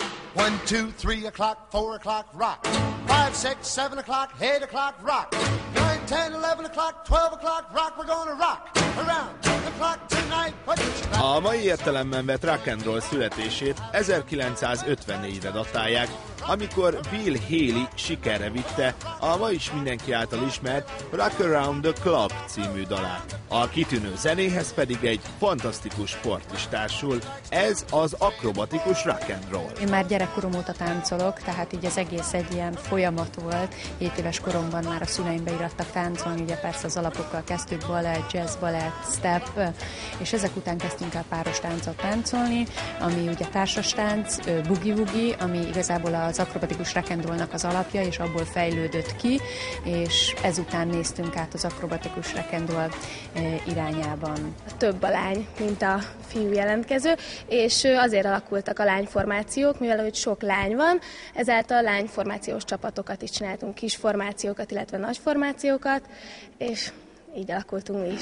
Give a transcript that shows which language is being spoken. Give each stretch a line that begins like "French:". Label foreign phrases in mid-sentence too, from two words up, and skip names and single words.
English: 1, 2, 3 o'clock, 4 o'clock, rock. 5, 6, 7 o'clock, 8 o'clock, rock. 9, 10, 11 o'clock, 12 o'clock, rock. We're gonna rock around the clock tonight.
Hungarian: A mai értelemben vett
English: rock and roll
Hungarian: születését 1954-re datálják, amikor Bill Haley sikerre vitte a ma is mindenki által ismert Rock Around the Clock című dalát. A kitűnő zenéhez pedig egy fantasztikus sport is társul, ez az akrobatikus
English: rock and roll.
Hungarian: Én már gyerekkorom óta táncolok, tehát így az egész egy ilyen folyamat volt. 7 éves koromban már a szüleim beirattak táncolni, ugye persze az alapokkal kezdtük, balett, jazz, balett, step, és ezek után kezdtünk el páros táncot táncolni, ami ugye társas tánc, boogie-woogie, ami igazából az akrobatikus
English: rock and rollnak
Hungarian: az alapja, és abból fejlődött ki, és ezután néztünk át az akrobatikus
English: rock and roll
Hungarian: irányában. Több a lány, mint a fiú jelentkező, és azért alakultak a lányformációk, mivel hogy sok lány van, ezáltal lányformációs csapatokat is csináltunk, kis formációkat, illetve nagy formációkat, és így alakultunk mi is.